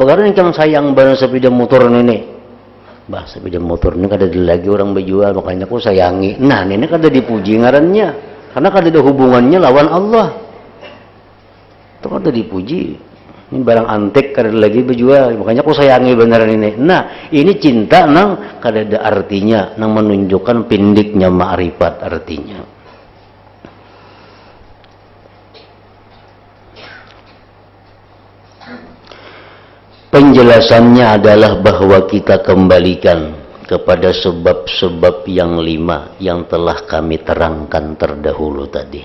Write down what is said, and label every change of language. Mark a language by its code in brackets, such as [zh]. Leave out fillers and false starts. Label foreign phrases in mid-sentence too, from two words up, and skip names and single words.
[bjn] Karena yang sayang banget sepeda motor ini. Bah, sepeda motor ini kada lagi orang berjual, makanya aku sayangi. Nah, ini kada dipuji ngarannya. Karena kada ada hubungannya lawan Allah. Itu kada dipuji. Ini barang antik kada lagi berjual, makanya aku sayangi beneran ini. Nah, ini cinta nang kada ada artinya, nang menunjukkan pendeknya ma'rifat artinya. [id] Penjelasannya adalah bahwa kita kembalikan kepada sebab-sebab yang 5 yang telah kami terangkan terdahulu tadi.